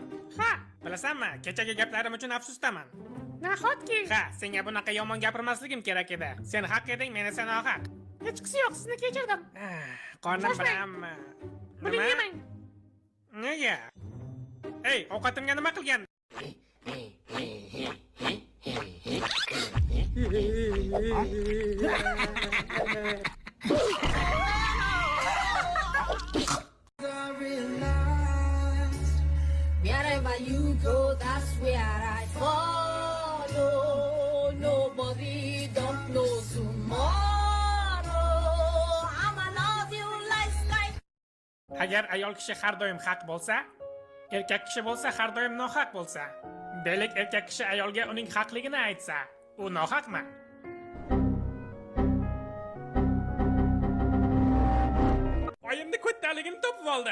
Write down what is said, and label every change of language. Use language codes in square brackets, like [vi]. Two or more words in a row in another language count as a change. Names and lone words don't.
[uz] Ha, bilasanmi, kechagi gaplarim uchun afsusdaman. Nahotki? Ha, senga bunaqa yomon gapirmasligim kerak edi. Sen haq eding, men esa nohaq. Hechqisi yo'q, sizni kechirdim. Qornim bilan. Buni yemang. Nega? Ey, ovqatimga nima qilgan? [en] Wherever you go, that's where I follow. Nobody don't know tomorrow. I'ma love you like sky. [uz] Agar ayol kishi har doim haq bo'lsa, erkak kishi bo'lsa har doim nohaq bo'lsa, demak erkak kishi ayolga uning haqligini aytsa, u nohaqmi? Oyimni ko'ttaligini topib oldim.